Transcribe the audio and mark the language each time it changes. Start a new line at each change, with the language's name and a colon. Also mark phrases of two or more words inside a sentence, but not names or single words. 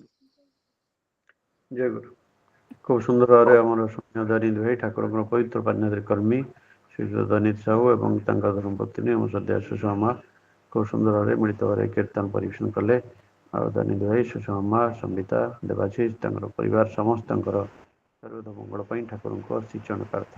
Odia: ଜୟ ଗୁରୁ। ଖୁବ ସୁନ୍ଦର ଭାବେ ଆମର ସୌମ୍ୟ ଦନିତ ଭାଇ ଠାକୁରଙ୍କର ପବିତ୍ର ପାନୀୟରେ କର୍ମୀ ଶ୍ରୀ ଦନିତ ସାହୁ ଏବଂ ତାଙ୍କ ଧର୍ମପତ୍ନୀ ଆମ ଶ୍ରଦ୍ଧା ସୁଷମା ମା ଖୁବ ସୁନ୍ଦର ଭାବରେ ମିଳିତ ଭାବରେ କୀର୍ତ୍ତନ ପରିବେଷଣ କଲେ। ଆଉ ଦନିତ ଭାଇ ସୁଷମା ମା ସମ୍ବିତା ଦେବାଶିଷ ତାଙ୍କର ପରିବାର ସମସ୍ତଙ୍କର ସର୍ବଦ ମଙ୍ଗଳ ପାଇଁ ଠାକୁରଙ୍କ ଶ୍ରୀଚରଣ ପ୍ରାର୍ଥନା।